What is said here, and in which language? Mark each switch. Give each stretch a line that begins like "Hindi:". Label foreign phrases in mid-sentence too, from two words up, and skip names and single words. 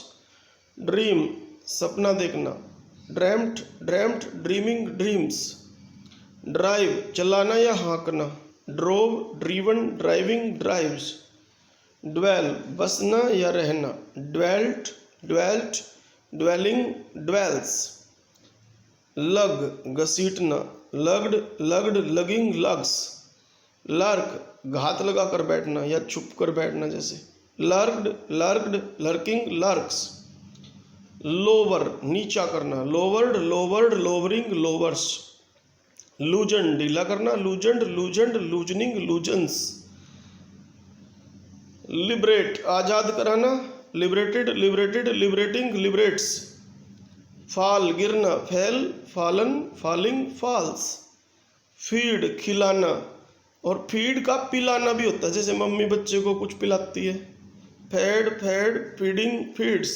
English: ड्रीम,
Hindi: सपना देखना,
English: dreamt, dreamt, dreaming, dreams. ड्राइव,
Hindi: चलाना या हाँकना,
English: drove, driven, driving, drives. ड्वेल,
Hindi: बसना या रहना,
English: dwelt, dwelt, dwelling, dwells. लग, घसीटना, lugged, lugged, lugging, lugs.
Hindi: लर्क, घात लगा कर बैठना या छुप कर बैठना जैसे,
English: lurked, lurked, lurking, lurks. लोवर,
Hindi: नीचा करना,
English: lowered, lowered, lowering, lowers. लूजन,
Hindi: ढीला करना,
English: loosened, loosened, loosening, loosens. लिबरेट,
Hindi: आज़ाद कराना,
English: liberated, liberated, liberating, liberates. फाल, गिरना, fell, fallen, falling, falls.
Hindi: फीड, खिलाना, और फीड का पिलाना भी होता है, जैसे मम्मी बच्चे को कुछ पिलाती है,
English: fed, fed, feeding, feeds.